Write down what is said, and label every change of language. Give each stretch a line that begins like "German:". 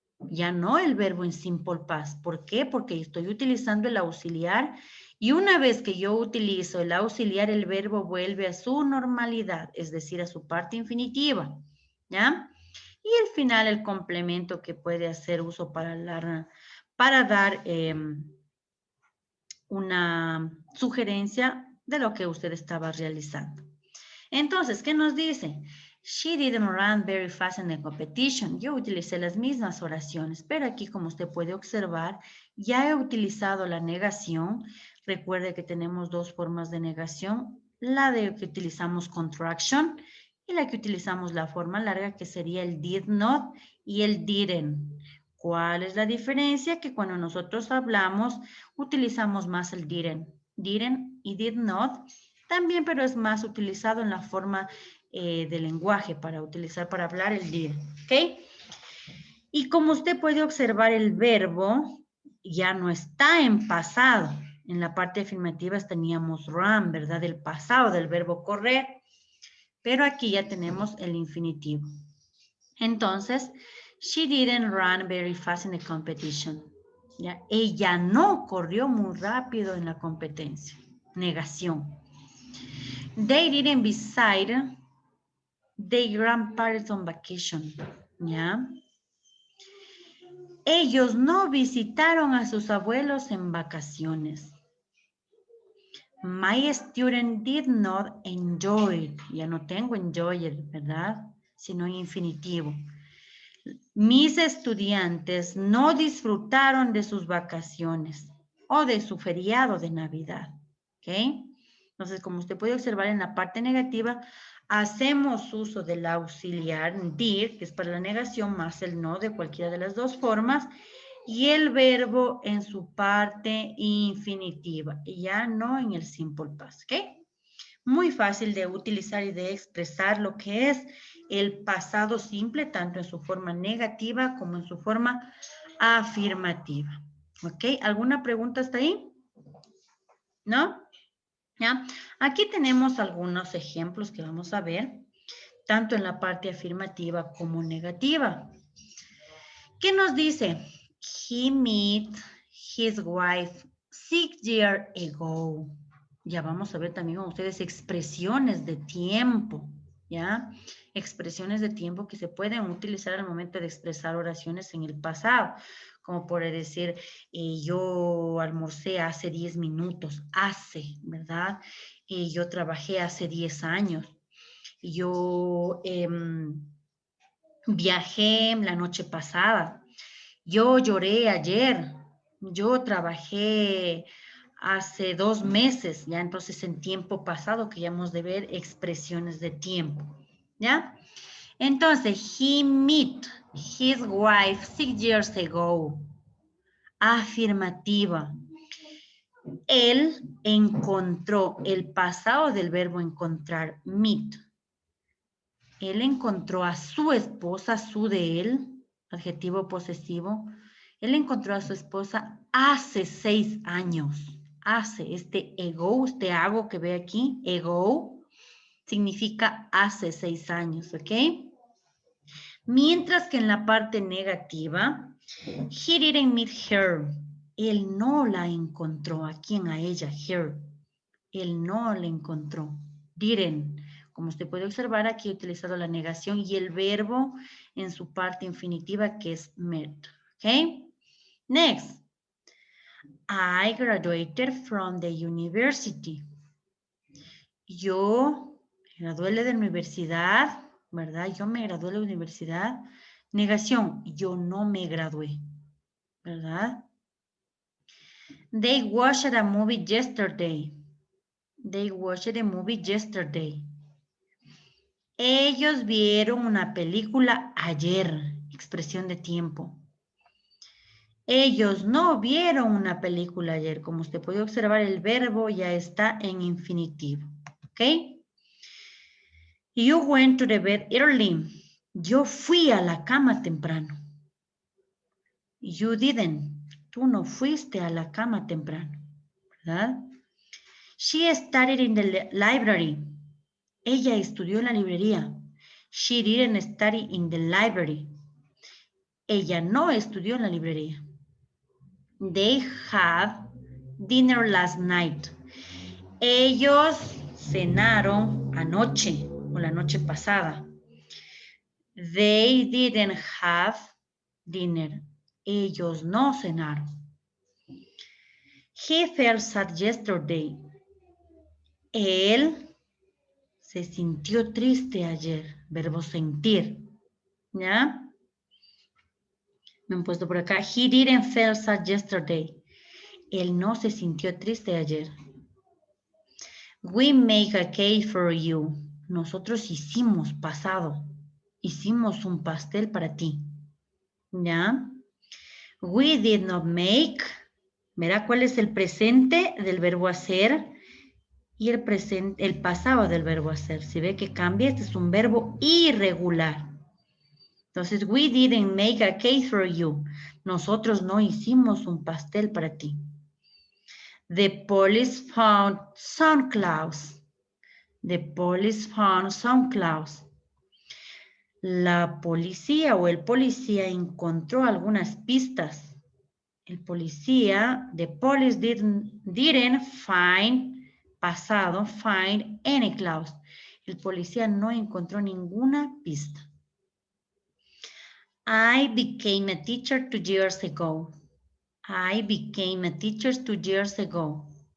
Spanish: Ya no el verbo en simple past. ¿Por qué? Porque estoy utilizando el auxiliar y una vez que yo utilizo el auxiliar, el verbo vuelve a su normalidad, es decir, a su parte infinitiva. ¿Ya? Y al final el complemento que puede hacer uso para dar una sugerencia de lo que usted estaba realizando. Entonces, ¿qué nos dice?
English: She didn't run very fast in the competition.
Spanish: Yo utilicé las mismas oraciones, pero aquí, como usted puede observar, ya he utilizado la negación. Recuerde que tenemos dos formas de negación, la de que utilizamos contraction y la que utilizamos la forma larga, que sería el did not y el didn't. ¿Cuál es la diferencia? Que cuando nosotros hablamos, utilizamos más el didn't y did not también, pero es más utilizado en la forma de lenguaje para hablar el did, ¿ok? Y como usted puede observar, el verbo ya no está en pasado. En la parte afirmativa teníamos run, ¿verdad? El pasado del verbo correr, pero aquí ya tenemos el infinitivo. Entonces,
English: she didn't run very fast in the competition.
Spanish: ¿Ya? Ella no corrió muy rápido en la competencia. Negación.
English: They didn't visit their grandparents on vacation.
Spanish: ¿Ya? Ellos no visitaron a sus abuelos en vacaciones.
English: My student did not enjoy it.
Spanish: Ya no tengo enjoy it, ¿verdad? Sino en infinitivo. Mis estudiantes no disfrutaron de sus vacaciones o de su feriado de Navidad. ¿Ok? Entonces, como usted puede observar en la parte negativa, hacemos uso del auxiliar did, que es para la negación, más el no de cualquiera de las dos formas, y el verbo en su parte infinitiva, y ya no en el simple past. ¿Ok? Muy fácil de utilizar y de expresar lo que es el pasado simple, tanto en su forma negativa como en su forma afirmativa. ¿Ok? ¿Alguna pregunta hasta ahí? ¿No? ¿Ya? Aquí tenemos algunos ejemplos que vamos a ver, tanto en la parte afirmativa como negativa. ¿Qué nos dice?
English: He met his wife 6 years ago.
Spanish: Ya vamos a ver también con ustedes expresiones de tiempo, ¿ya? Expresiones de tiempo que se pueden utilizar al momento de expresar oraciones en el pasado, como por decir, yo almorcé hace 10 minutos, ¿verdad? Yo trabajé hace 10 años, yo viajé la noche pasada, yo lloré ayer, yo trabajé hace 2 meses, ya entonces en tiempo pasado que ya hemos de ver expresiones de tiempo, ¿ya?
English: Entonces, he met his wife 6 years ago.
Spanish: Afirmativa. Él encontró el pasado del verbo encontrar, meet. Él encontró a su esposa, su de él, adjetivo posesivo. Él encontró a su esposa hace 6 años. Hace, este ago, este hago que ve aquí, ago, significa hace 6 años, ¿ok? Mientras que en la parte negativa,
English: he didn't meet her.
Spanish: Él no la encontró. ¿A quién? A ella, her. Él no la encontró. Didn't. Como usted puede observar, aquí he utilizado la negación y el verbo en su parte infinitiva que es met.
English: ¿Ok? Next. I graduated from the university.
Spanish: Yo me gradué de la universidad, ¿verdad? Yo me gradué de la universidad. Negación, yo no me gradué, ¿verdad?
English: They watched a movie yesterday. They watched a movie yesterday.
Spanish: Ellos vieron una película ayer, expresión de tiempo. Ellos no vieron una película ayer. Como usted puede observar, el verbo ya está en infinitivo. ¿Ok?
English: You went to the bed early.
Spanish: Yo fui a la cama temprano.
English: You didn't.
Spanish: Tú no fuiste a la cama temprano. ¿Verdad?
English: She studied in the library.
Spanish: Ella estudió en la librería.
English: She didn't study in the library.
Spanish: Ella no estudió en la librería.
English: They had dinner last night.
Spanish: Ellos cenaron anoche o la noche pasada.
English: They didn't have dinner.
Spanish: Ellos no cenaron.
English: He felt sad yesterday.
Spanish: Él se sintió triste ayer. Verbo sentir. ¿Ya? Me han puesto por acá.
English: He didn't feel sad yesterday.
Spanish: Él no se sintió triste ayer.
English: We make a cake for you.
Spanish: Nosotros hicimos pasado. Hicimos un pastel para ti. ¿Ya?
English: We did not make.
Spanish: ¿Verá cuál es el presente del verbo hacer? Y el pasado del verbo hacer. Si ve que cambia, este es un verbo irregular. Entonces,
English: we didn't make a cake for you.
Spanish: Nosotros no hicimos un pastel para ti.
English: The police found some clouds. The police found some clouds.
Spanish: La policía o el policía encontró algunas pistas. El policía,
English: the police didn't find,
Spanish: pasado,
English: find any clouds.
Spanish: El policía no encontró ninguna pista. I became a teacher 2 years ago. I became a teacher 2 years ago.